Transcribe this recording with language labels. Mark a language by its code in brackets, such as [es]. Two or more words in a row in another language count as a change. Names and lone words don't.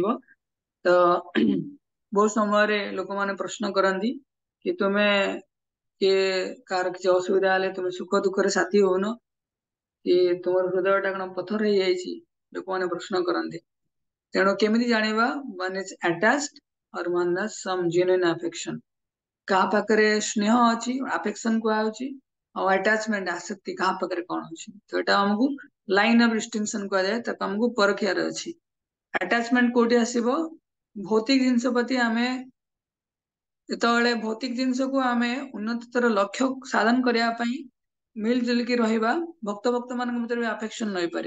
[or] ତ ବହୁତ ସମୟରେ ଲୋକମାନେ ପ୍ରଶ୍ନ କରନ୍ତି କି ତୁମେ କିଏ କାହାର କିଛି ଅସୁବିଧା ହେଲେ ତୁମେ ସୁଖ ଦୁଃଖରେ ସାଥୀ ହଉନ, କି ତୁମର ହୃଦୟଟା କଣ ପଥର ହେଇଯାଇଛି, ଲୋକମାନେ ପ୍ରଶ୍ନ କରନ୍ତି। ତେଣୁ କେମିତି ଜାଣିବା [en] one is attached or one has some genuine affection? [or] କାହା ପାଖରେ ସ୍ନେହ ଅଛି, ଆଫେକ୍ସନ କୁହାଯାଉଛି, ଆଉ ଆଟାଚମେଣ୍ଟ ଆସକ୍ତି କାହା ପାଖରେ କଣ ଅଛି, ତ ଏଟା ଆମକୁ [en] line of distinction [or] କୁହାଯାଏ, ତାକୁ ଆମକୁ ପରଖିବାର ଅଛି। ଆଟାଚମେଣ୍ଟ କୋଉଠି ଆସିବ? ଭୌତିକ ଜିନିଷ ପ୍ରତି ଆମେ ଯେତେବେଳେ ଭୌତିକ ଜିନିଷକୁ ଆମେ ଉନ୍ନତତର ଲକ୍ଷ୍ୟ ସାଧନ କରିବା ପାଇଁ ମିଳିଜୁଲିକି ରହିବା, ଭକ୍ତ ମାନଙ୍କ ଭିତରେ ବି ଆଫେକ୍ସନ ରହିପାରିବ।